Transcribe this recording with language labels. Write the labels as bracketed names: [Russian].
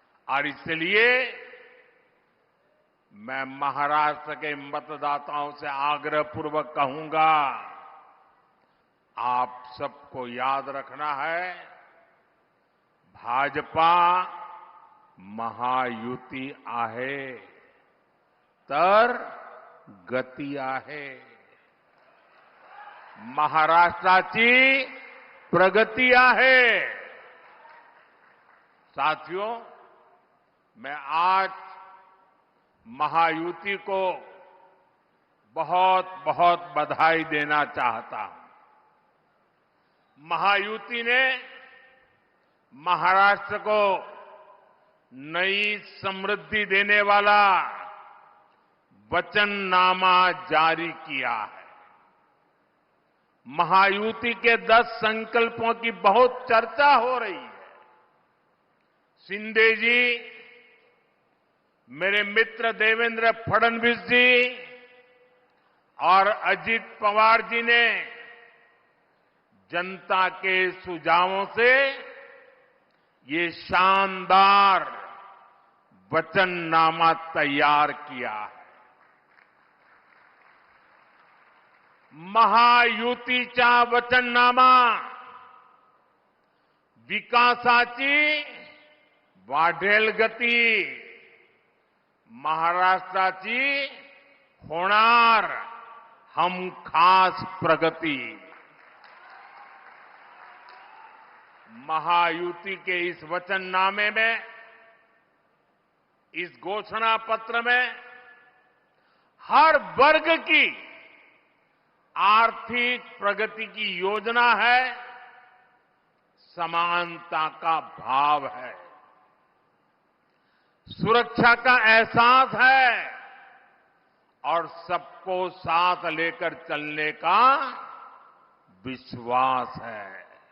[Hindi] और इसलिए मैं महाराष्ट्र के मतदाताओं से आग्रहपूर्वक कहूंगा, आप सबको याद रखना है, भाजपा [Marathi] महायुती आहे तर गती आहे। महाराष्ट्राची प्रगति आहे। [Hindi] साथियों, मैं आज महायुति को बहुत बहुत बधाई देना चाहता हूं। महायुति ने महाराष्ट्र को नई समृद्धि देने वाला वचननामा जारी किया है। महायुति के 10 संकल्पों की बहुत चर्चा हो रही है। शिंदे जी, मेरे मित्र देवेंद्र फडणवीस जी और अजित पवार जी ने जनता के सुझावों से ये शानदार वचननामा तैयार किया है। [Marathi] महायुतीचा वचननामा विकासाची वाढेल गती, महाराष्ट्राची होणार हमखास प्रगती। [Hindi] महायुति के इस वचननामे में, इस घोषणा पत्र में हर वर्ग की आर्थिक प्रगति की योजना है, समानता का भाव है, सुरक्षा का एहसास है और सबको साथ लेकर चलने का विश्वास है।